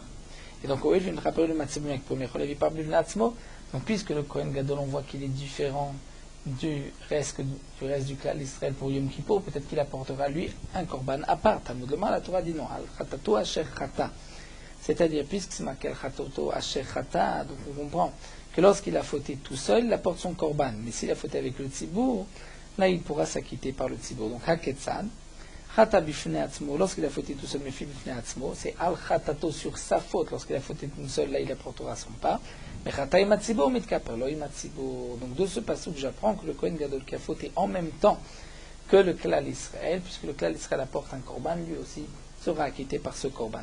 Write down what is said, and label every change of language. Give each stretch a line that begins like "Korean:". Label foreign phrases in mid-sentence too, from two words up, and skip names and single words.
French: Et donc, donc puisque le Kohen Gadol, on voit qu'il est différent du reste du Klal Israël pour Yom Kippour, peut-être qu'il apportera lui un korban à part. La Torah dit non,
Hebrew: על חטאתו אשר חטא.
French: C'est-à-dire, puisque c'est marqué
Hebrew: על חטאתו אשר חטא,
French: donc on comprend que lorsqu'il a fauté tout seul, il apporte son korban. Mais s'il a fauté avec le tzibour, là il pourra s'acquitter par le tzibour. Donc,
Hebrew: הקטן, חטא בפני עצמו,
French: lorsqu'il a fauté tout seul, mais
Hebrew: בפני עצמו,
French: c'est
Hebrew: על חטאתו
French: sur sa faute, lorsqu'il a fauté tout seul, là il apportera son part. Mais
Hebrew: חטא עם הציבור מתכפר, לא עם הציבור.
French: Donc de ce passage, j'apprends que le Kohen Gadol qui a fauté en même temps que le Klal Israël, puisque le Klal Israël apporte un korban, lui aussi sera acquitté par ce korban.